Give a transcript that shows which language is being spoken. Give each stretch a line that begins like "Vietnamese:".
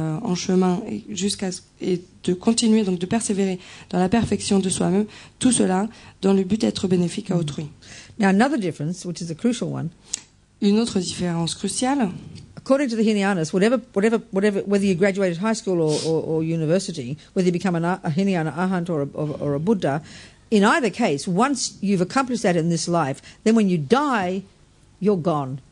French: en chemin et de continuer, donc de persévérer dans la perfection de soi-même, tout cela dans le but d'être bénéfique à autrui.
English: Now, another difference, which is a crucial one,
French: Une autre différence cruciale,
English: according to the Hinayanas, whether you graduated high school or university, whether you become a Hinayana Arhat or a Buddha, in either case, once you've accomplished that in this life, then when you die, you're gone.